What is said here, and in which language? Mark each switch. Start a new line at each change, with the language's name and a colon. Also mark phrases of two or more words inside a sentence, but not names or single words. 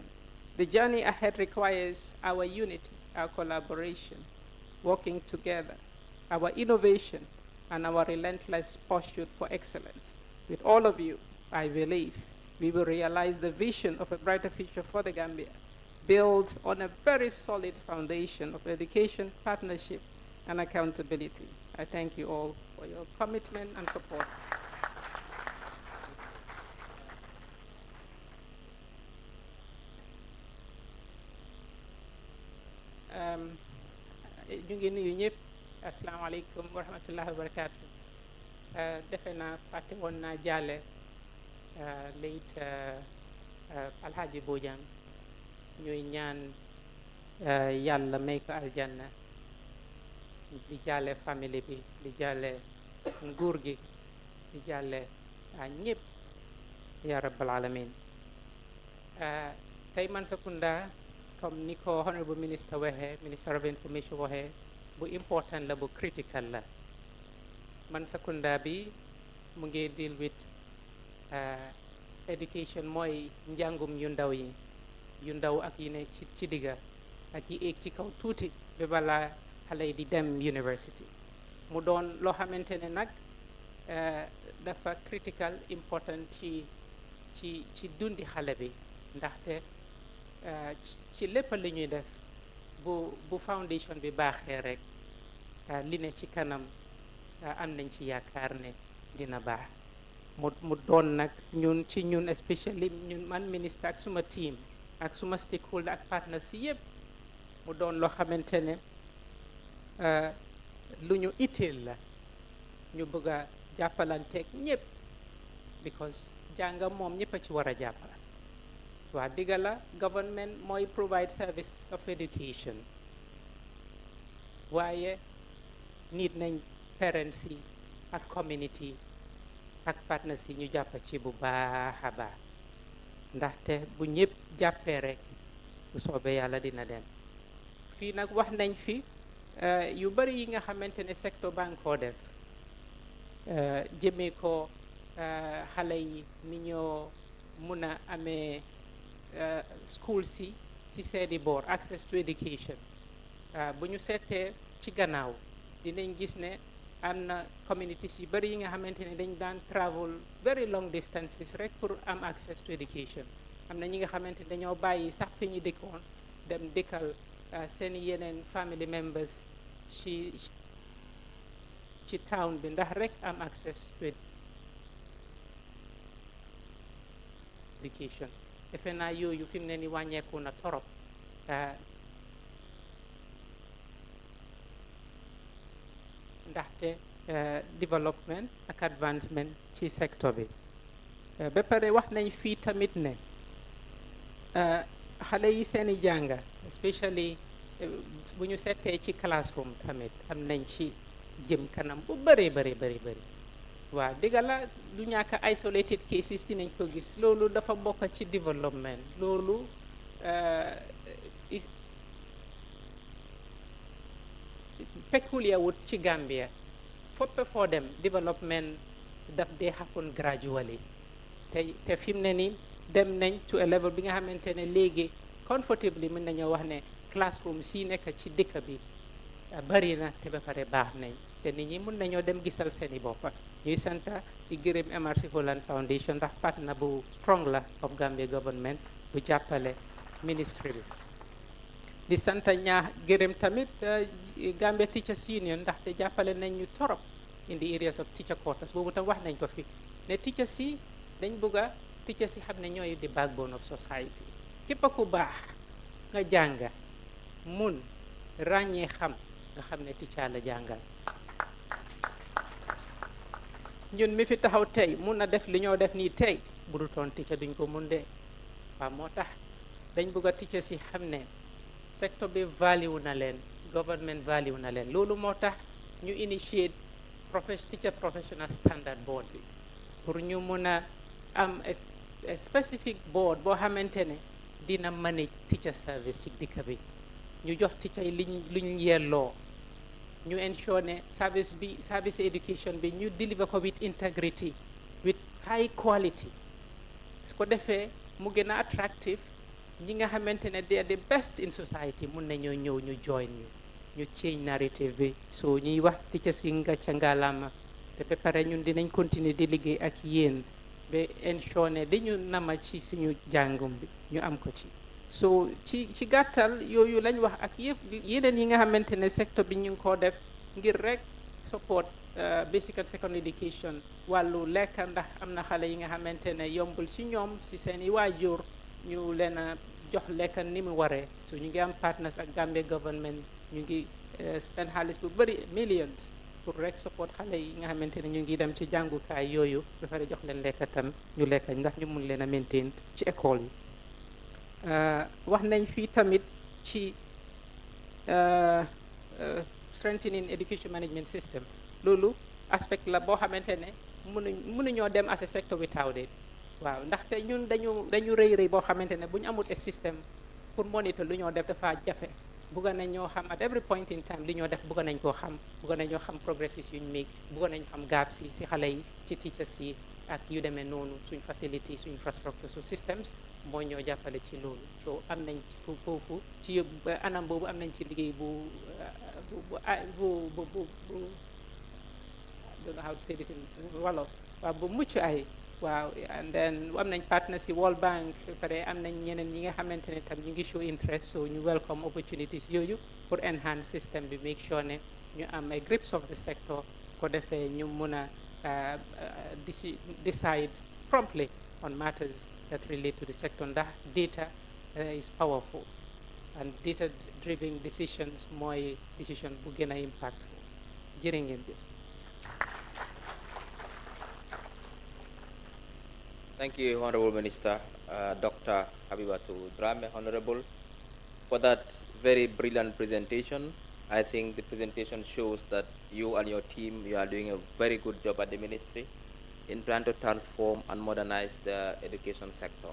English: The journey ahead requires our unity, our collaboration, working together, our innovation, and our relentless pursuit for excellence. With all of you, I believe we will realize the vision of a brighter future for the Gambia, built on a very solid foundation of education, partnership, and accountability. I thank you all for your commitment and support.
Wolof: ñu ngi nuyu ñëpp
Arabic: السلام عليكم ورحمة الله وبركاته.
Wolof: Defe naa fàtte woon naa jaale late Alhaji Bojang ñuy ñaan yàlla may ko aljanna, di jaale famille bi, di jaale nguur gi, di jaale ñëpp
Arabic: يا رب العالمين.
Wolof: Tey Mansa Kunda comme ni ko
English: honorable minister
Wolof: waxee,
English: minister of information
Wolof: waxee, bu important la, bu critical la. Mansa Kunda bi mu ngi
English: deal with education
Wolof: mooy njàngum yu ndaw yi, yu ndaw ak yi ne ci digga ak yi éeg ci kaw tuuti ba balaa xale yi di dem university. Mu doon loo xamante ne nag dafa critical important ci dundi xale bi, ndaxte ci lépp li ñuy def bu foundation bi baaxee rek li ne ci kanam am nañ ci yaakaar ne dina baax. mu doon nag ñun especially ñun man ministre ak suma team ak suma stakeholder ak partners si yëpp, mu doon loo xamante ne lu ñu itteel la, ñu bëgg a jàppalanteeg ñëpp because jànga moom ñëpp a ci war a jàppal. waa digga la government mooy
English: provide service of education,
Wolof: waaye nit nañ parents yi ak community ak partners yi ñu jàpp ci bu baax a baax, ndaxte bu ñëpp jàppee rek bu soobee yàlla dina dem. fii nag wax nañ fi yu bari yi nga xamante ne secteur baa ngi koo def jëmee ko xale yi ni ñoo mun a amee school si ci seeni boor,
English: access to education.
Wolof: bu ñu seetee ci gannaaw dinañ gis ne am na communities yu bari yi nga xamante ne dañ daan
English: travel very long distances
Wolof: rek pour am
English: access to education.
Wolof: am na ñi nga xamante ne dañoo bàyyi sax fi ñu dëkkoon dem dëkkal seen yeneen
English: family members
Wolof: ci town bi ndax rek am
English: access to education.
Wolof: defe naa yooyu fi mu ne ni wàññeeku na torop. ndaxte development ak advancement ci secteur bi. ba pare wax nañ fii tamit ne xale yi seeni jànga especially bu ñu seetee ci classroom tamit am nañ ci jëm kanam bu bëree bëri waaw digga la du ñàkk
English: isolated cases
Wolof: dinañ ko gis, loolu dafa bokk ci development. loolu peculiar wut ci Gambia, foppe foo dem development daf dee
English: happen gradually.
Wolof: te fi mu ne ni dem nañ
English: to a level
Wolof: bi nga xamante ne léegi comfortably mën nañoo wax ne classroom si nekk ci dëkk bi bari na te ba pare baax nañ, te nit ñi mën nañoo dem gisal seeni boppa. ñuy santa di gërëm MRC Holland Foundation ndax partner bu strong la
English: of Gambia government
Wolof: bu jàppale ministry bi. di santa gërëm tamit Gambia Teachers Union ndaxte jàppale nañ ñu torop
English: in the areas of teacher quarters.
Wolof: boobu tam wax nañ ko fi ne teachers yi dañ bëgga teachers yi xam ne ñooy di
English: backbone of society.
Wolof: képp ku baax nga jànga mun ràññee xam nga xam ne teacher la jàngal. ñun mi fi taxaw tey mun na def li ñoo def nii tey bu dul toon teacher duñ ko mun de. waaw moo tax dañ bëgg a teacher si xam ne sector bi value na leen government value na leen loolu moo tax ñu initiate
English: teacher professional standard board
Wolof: bi pour ñu mun a am
English: a specific board
Wolof: boo xamante ne dina
English: manage teacher service
Wolof: ci dëkk bi ñu jox teacher yi luñ yelloo ñu ensure ne
English: service education
Wolof: bi ñu deliver ko
English: with integrity with high quality
Wolof: su ko defee mu gën a attractive ñi nga xamante ne
English: they are the best in society
Wolof: mun nañoo ñëw ñu join ñu
English: change narrative
Wolof: bi so ñuy wax teachers yi nga ca ngalaama te ba pare ñun dinañ continuer di liggéey ak yéen ba ensure ne dañu nama ci suñu jàngum bi ñu am ko ci so ci gàttal yooyu lañ wax ak yëpp yeneen yi nga xamante ne secteur bi ñu ngi koo def ngir rek
English: support basic and secondary education
Wolof: wàllu lekk ndax am na xale yi nga xamante ne yombul ci ñoom ci seen i waajur ñu leen a jox lekk ni mu waree so ñu ngi am partners ak Gambia government ñu ngi spend xaalis bu bëri millions pour rek support xale yi nga xamante ne ñu ngi dem ci jàngukaay yooyu ba pare jox leen lekk tam ñu lekk ndax ñu mun leen a maintain ci école yi wax nañ fii tamit ci
English: strengthening education management system
Wolof: loolu aspect la boo xamante ne mënuñoo dem
English: as a sector without it
Wolof: waaw ndaxte ñun dañu rëy boo xamante ne bu ñu amul a système pour monitor lu ñoo def dafa jafe bugga nañ ñoo xam
English: at every point in time
Wolof: li ñoo def bugga nañ koo xam bugga nañ ñoo xam progresses yuñ make bugga nañ xam gaps yi si xale yi ci teachers yi ak yu demee noonu suñ facility suñ infrastructure su systems moo ñoo jàppale ci loolu so am nañ ci foofu ci anam boobu am nañ ci liggéey bu
English: I don't know how to say this in Wolof
Wolof: waaw bu mucc ay waaw
English: and then
Wolof: am nañ partners si World Bank pare am nañ ñeneen ñi nga xamante ne tam ñu ngi
English: show interest
Wolof: so ñu welcome opportunities yooyu pour
English: enhance system
Wolof: bi
English: make sure
Wolof: ne ñu am ay
English: grips of the sector
Wolof: ko defee ñu mun a
English: decide promptly on matters that relate to the sector ndax data is powerful and data driven decisions
Wolof: mooy decision bu gën a impactful jërë ngeen jëf.
English: Thank you, Honorable Minister, Dr. Habibatou Drammeh, Honorable, for that very brilliant presentation. I think the presentation shows that you and your team, you are doing a very good job at the ministry in trying to transform and modernize the education sector.